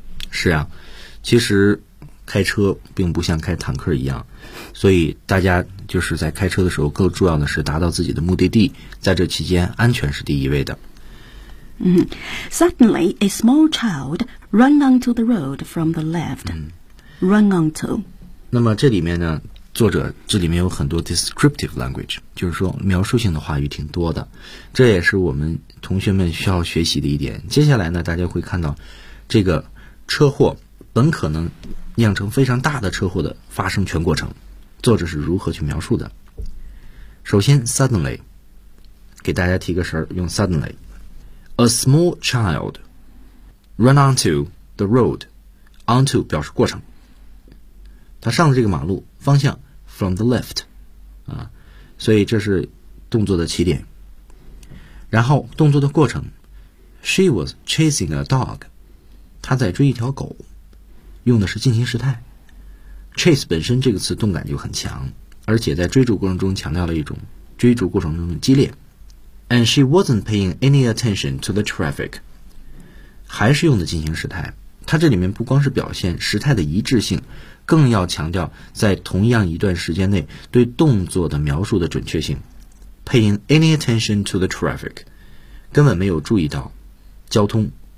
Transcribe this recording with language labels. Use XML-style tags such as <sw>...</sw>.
<zh>是啊，其实开车并不像开坦克一样，所以大家就是在开车的时候更重要的是达到自己的目的地，在这期间安全是第一位的。</zh> <en>Suddenly, a small child ran onto the road from the left. Run onto.</en> <zh>那么这里面呢，作者这里面有很多</zh> <en>descriptive language，</en> <zh>就是说描述性的话语挺多的。这也是我们同学们需要学习的一点。接下来呢，大家会看到这个车祸很可能酿成非常大的车祸的发生全过程，作者是如何去描述的。首先 suddenly， 给大家提个神，用 suddenly。</zh> <en>A small child ran onto the road.</en> <zh>Onto 表示过程，他上了这个马路方向</zh> <en>from the left，</en> <zh>啊，所以这是动作的起点。然后动作的过程</zh> <en>，She was chasing a dog.</en> <zh>他在追一条狗，用的是进行时态。Chase 本身这个词动感就很强，而且在追逐过程中强调了一种追逐过程中的激烈。</zh> <en>And she wasn't paying any attention to the traffic.</en> <zh>还是用的进行时态，它这里面不光是表现时态的一致性，更要强调在同样一段时间内对动作的描述的准确性。</zh> <en>Paying any attention to the traffic，</en> <zh>根本没有注意到交通。</zh>